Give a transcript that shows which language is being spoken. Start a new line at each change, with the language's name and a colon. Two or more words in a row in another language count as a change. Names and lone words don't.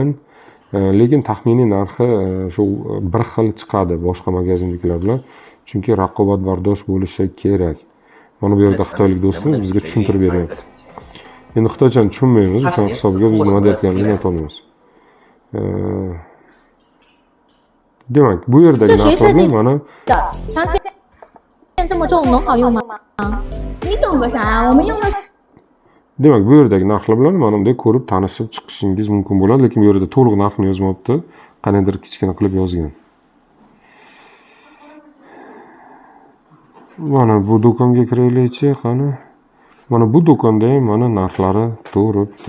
Uzbek: Lekin taxminiy narxi shu bir xil chiqadi boshqa magazinliklar bilan. Chunki raqobatbardosh bo'lishi kerak. Mana bu yerda xitoylik do'stimiz bizga tushuntirib beryapti. Endi xitoychani tushunmaymiz, o'sha hisobga biz nima deyotganligini aytolmaymiz. Demak, bu yerdagi narxlarni mana
Chinese: 相信这么重能好用吗？你懂个啥？我们用的是
Uzbek: demak, bu yerdagi narxlar bilan mana bunday ko'rib tanishib chiqishingiz mumkin bo'ladi, lekin bu yerda to'liq narxni yozmabdi. Qanaydir kichkina qilib yozgan. Mana bu do'konga kiraylikchi, qani. Mana bu do'konda ham mana narxlari turibdi.